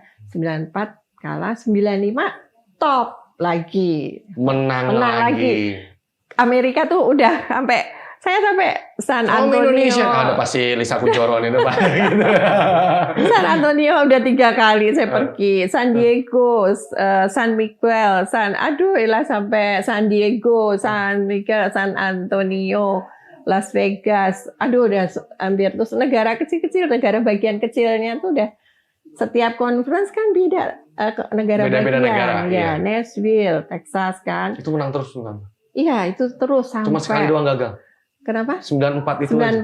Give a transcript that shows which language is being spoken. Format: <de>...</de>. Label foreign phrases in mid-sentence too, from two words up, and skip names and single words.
<id>94 kalah, 95 top lagi, menang lagi. Amerika tuh udah saya sampai San Antonio. Indonesia ada pasti Lisa Kunchoro itu Pak. San Antonio udah 3 kali saya pergi, San Diego, San Miguel, sampai San Diego, San Miguel, San Antonio, Las Vegas. Udah hampir, terus negara kecil-kecil, negara bagian kecilnya tuh udah setiap conference kan beda. Negara beda-beda negara, ya, Nashville, Texas kan. Itu menang terus kan? Iya, itu terus sampai. Cuma sekali doang gagal. Kenapa? 94 itu.</id>